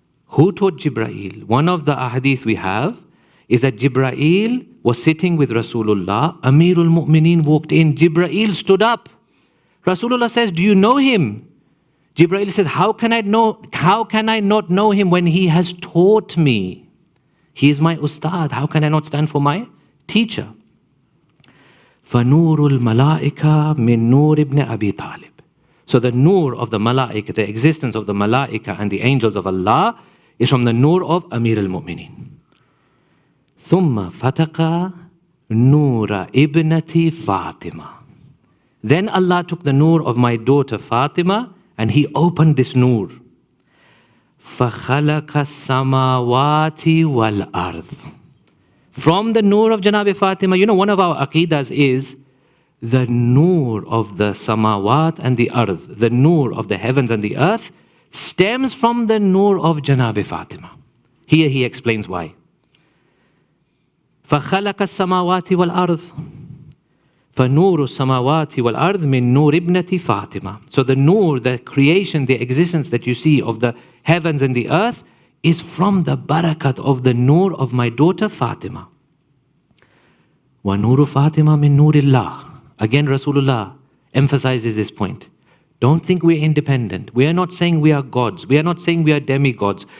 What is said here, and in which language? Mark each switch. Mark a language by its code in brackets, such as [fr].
[en] Who taught Jibreel? One of the ahadith we have is that Jibreel was sitting with Rasulullah. Amir al-Mu'mineen walked in. Jibreel stood up. Rasulullah says, do you know him? Jibreel says, how can I not know him when he has taught me? He is my ustad. How can I not stand for my teacher? [ar] فَنُورُ الْمَلَائِكَةِ مِن نُور ibn Abi Talib. [en] So the nur of the malaika, the existence of the malaika and the angels of Allah is from the nur of Amir al-Mu'mineen. [ar] ثُمَّ فَتَقَ نُورَ ibnati Fatima. [en] Then Allah took the nur of my daughter Fatima and He opened this nur. [ar] فَخَلَقَ السَّمَاوَاتِ وَالْأَرْضِ. [en] From the nur of Janabi Fatima, one of our aqidas is the nur of the samawat and the earth, the nur of the heavens and the earth, stems from the nur of Janabi Fatima. Here he explains why. [ar] فَخَلَقَ السَّمَاوَاتِ وَالْأَرْضِ. فَنُورُ السَّمَاوَاتِ وَالْأَرْضِ مِن نُور ibnati Fatima. [en] So the nur, the creation, the existence that you see of the heavens and the earth is from the barakat of the nur of my daughter Fatima. [ar] وَنُورُ فَاطِمَةَ مِن نُورِ اللَّهِ. [en] Again, Rasulullah emphasizes this point. Don't think we're independent. We are not saying we are gods. We are not saying we are demigods.